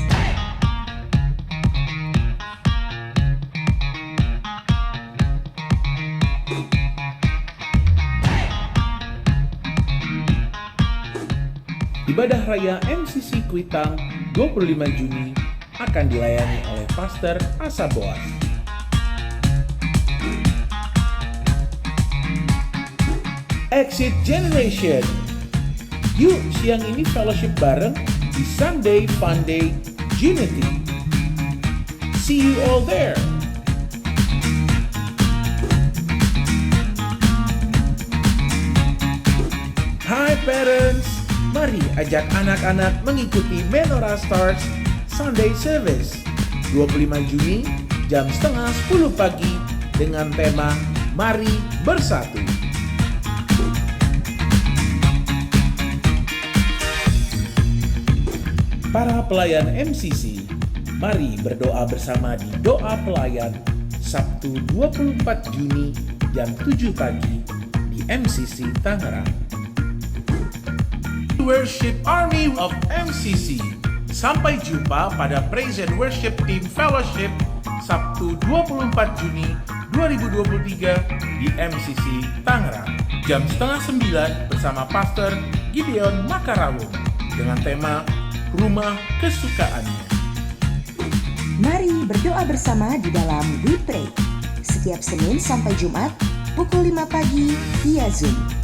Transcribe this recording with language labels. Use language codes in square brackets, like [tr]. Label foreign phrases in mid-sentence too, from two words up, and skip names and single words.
[id] Ibadah Raya MCC Kuitang 25 Juni akan dilayani oleh Pastor Asa Boas. Exit Generation. Yuk siang ini fellowship bareng di Sunday Fun Day Unity. [en] See you all there. Hi parents, [id] mari ajak anak-anak mengikuti Menorah Stars Sunday Service 25 Juni jam 9:30 pagi dengan tema Mari Bersatu. Para pelayan MCC, mari berdoa bersama di Doa Pelayan Sabtu 24 Juni jam 7 pagi di MCC Tangerang. Worship Army of MCC. Sampai jumpa pada Praise and Worship Team Fellowship Sabtu 24 Juni 2023 di MCC Tangerang jam 8:30 bersama Pastor Gideon Makarawung dengan tema Rumah Kesukaannya. Mari berdoa bersama di dalam We Pray setiap Senin sampai Jumat pukul 5 pagi via Zoom.